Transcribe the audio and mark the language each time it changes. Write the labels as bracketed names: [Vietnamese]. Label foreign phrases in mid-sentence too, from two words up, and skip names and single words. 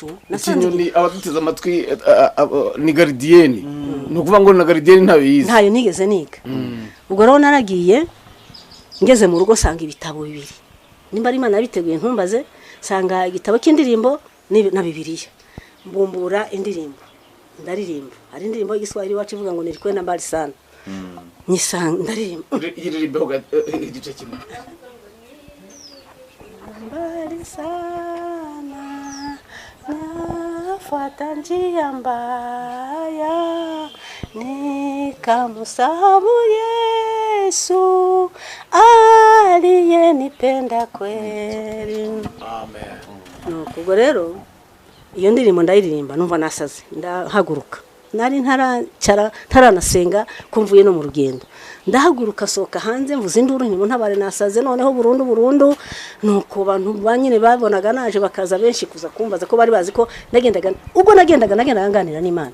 [Kinyarwanda] nasanze abaduteze amatwi ni gardiyeni no kuvuga ngo na gardiyeni ntayo nigeze niga ubwo rero naragiye ngeze mu rugo sanga ibitabo bibiri nimba ari Imana yabiteguye ntumbaze sanga igitabo cy'indirimbo na Bibiliya mbumbura indirimbo ndaririmba hari indirimbo y'igiswahili wacu ivuga ngo [Swahili] nilikwenda mbali sana [Kinyarwanda] nyisanga ndaririmba igice kimwe [Swahili] mbali sana nafuata njia mbaya nikamusahabu Yesu aliyenipenda kweli amen [Kinyarwanda] nuko rero iyo ndirimbo ndayiririmba numva nasaze ndahaguruka nari ntaranasenga kumvuye no mu rugendo ndahaguruka soka hanze mvuze induru nimo ntabare nasaze noneho burundu nuko abantu banyine babonaga naje bakaza benshi kuza kumbaza ko bari bazi ko nagendaga nganira n'Imana